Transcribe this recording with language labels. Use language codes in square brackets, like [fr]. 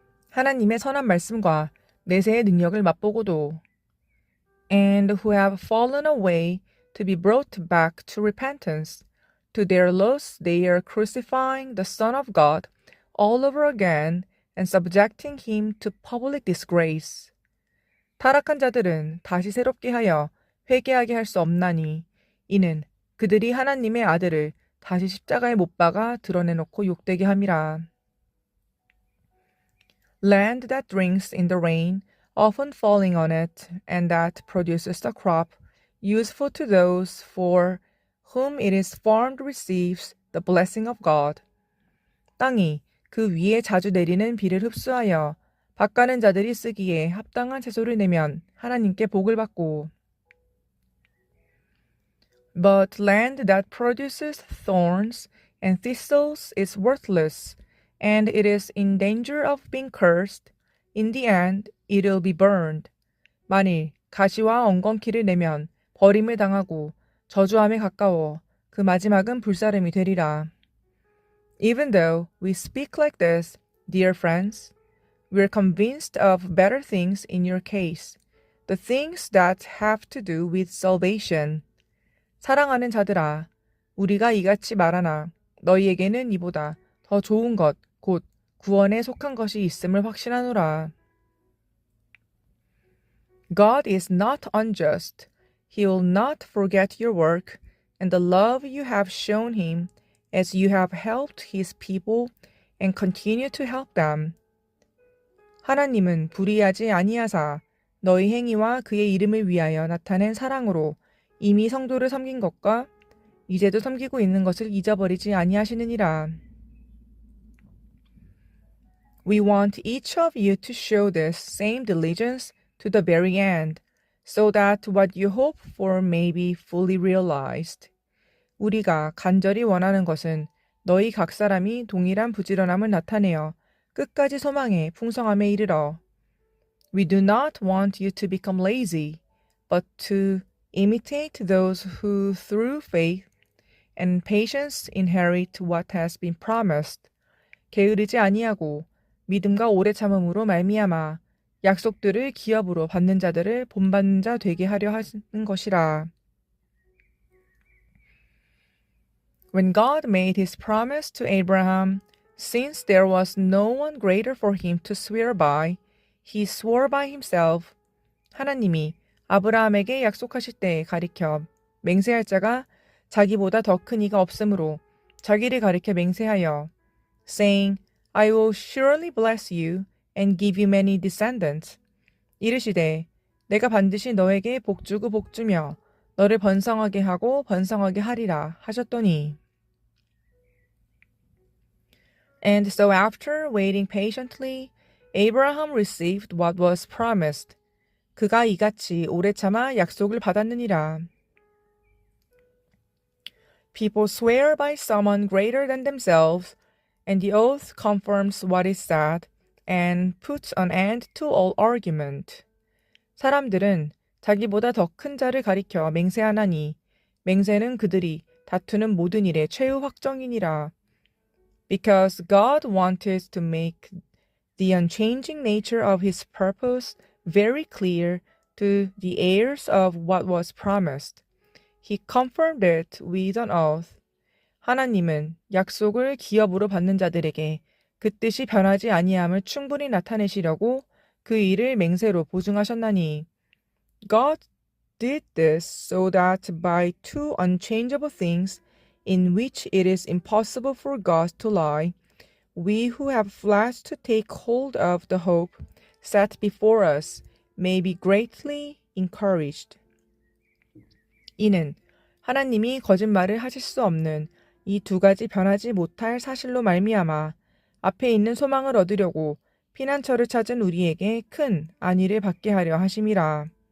[ko] 하나님의 선한 말씀과 내세의 능력을 맛보고도 [en] and who have fallen away to be brought back to repentance. To their loss they are crucifying the Son of God all over again and subjecting him to public disgrace. [ko] 타락한 자들은 다시 새롭게 하여 회개하게 할 수 없나니 이는 그들이 하나님의 아들을 다시 십자가에 못 박아 드러내놓고 욕되게 함이라. [en] Land that drinks in the rain, often falling on it, and that produces the crop, useful to those for whom it is farmed receives the blessing of God. [ko] 땅이 그 위에 자주 내리는 비를 흡수하여 밭가는 자들이 쓰기에 합당한 채소를 내면 하나님께 복을 받고 [en] But land that produces thorns and thistles is worthless, and it is in danger of being cursed. In the end, it will be burned. [ko] 만일 가시와 엉겅퀴를 내면 버림을 당하고 저주함에 가까워 그 마지막은 불사름이 되리라. [en] Even though we speak like this, dear friends, we are convinced of better things in your case, the things that have to do with salvation. [ko] 사랑하는 자들아, 우리가 이같이 말하나 너희에게는 이보다 더 좋은 것, 곧 구원에 속한 것이 있음을 확신하노라. [en] God is not unjust. He will not forget your work and the love you have shown him as you have helped his people and continue to help them. [ko] 하나님은 불의하지 아니하사 너희 행위와 그의 이름을 위하여 나타낸 사랑으로 이미 성도를 섬긴 것과 이제도 섬기고 있는 것을 잊어버리지 아니하시느니라. [en] We want each of you to show this same diligence to the very end, so that what you hope for may be fully realized. [ko] 우리가 간절히 원하는 것은 너희 각 사람이 동일한 부지런함을 나타내어 끝까지 소망의 풍성함에 이르러. [en] We do not want you to become lazy, but to imitate those who through faith and patience inherit what has been promised. [ko] 게으르지 아니하고 믿음과 오래 참음으로 말미암아 약속들을 기업으로 받는 자들을 본받는 자 되게 하려 하는 것이라. [en] When God made his promise to Abraham, since there was no one greater for him to swear by, he swore by himself. [ko] 하나님이 아브라함에게 약속하실 때에 가리켜 맹세할 자가 자기보다 더 큰 이가 없으므로 자기를 가리켜 맹세하여 [en] saying, I will surely bless you and give you many descendants. [ko] 이르시되 내가 반드시 너에게 복주고 복주며 너를 번성하게 하고 번성하게 하리라 하셨더니 [en] And so after waiting patiently, Abraham received what was promised. [ko] 그가 이같이 오래 참아 약속을 받았느니라. [en] People swear by someone greater than themselves, and the oath confirms what is said, and puts an end to all argument. [ko] 사람들은 자기보다 더 큰 자를 가리켜 맹세하나니 맹세는 그들이 다투는 모든 일의 최후 확정이니라. [en] Because God wanted to make the unchanging nature of his purpose very clear to the heirs of what was promised, he confirmed it with an oath. [ko] 하나님은 약속을 기업으로 받는 자들에게 그 뜻이 변하지 아니함을 충분히 나타내시려고 그 일을 맹세로 보증하셨나니. [en] God did this so that by two unchangeable things in which it is impossible for God to lie, we who have flesh to take hold of the hope set before us may be greatly encouraged. [ko] 이는 하나님이 거짓말을 하실 수 없는 이 두 가지 변하지 못할 사실로 말미암아 앞에 있는 소망을 얻으려고 피난처를 찾은 우리에게 큰 안위를 받게 하려 하심이라.